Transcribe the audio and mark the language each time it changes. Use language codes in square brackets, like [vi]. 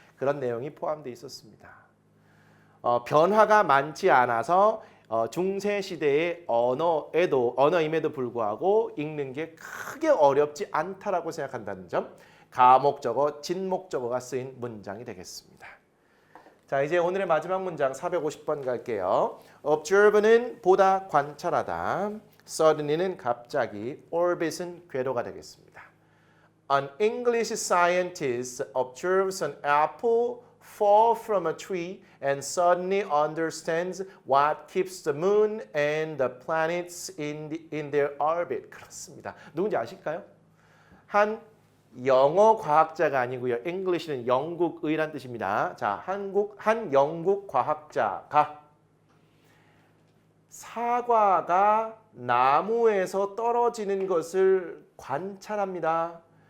[ko] 그런 내용이 포함되어 있었습니다. 변화가 많지 않아서 중세 시대의 언어임에도 불구하고 읽는 게 크게 어렵지 않다라고 생각한다는 점, 가목적어, 진목적어가 쓰인 문장이 되겠습니다. 자, 이제 오늘의 마지막 문장 450번 갈게요. Observe는 보다, 관찰하다. Suddenly는 갑자기, orbit은 궤도가 되겠습니다. [en] An English scientist observes an apple fall from a tree and suddenly understands what keeps the moon and the planets in their orbit. [ko] 그렇습니다. 누군지 아실까요? 한 영어 과학자가 아니고요. English는 영국의란 뜻입니다. 자, 한 영국 과학자가 사과가 나무에서 떨어지는 것을 관찰합니다.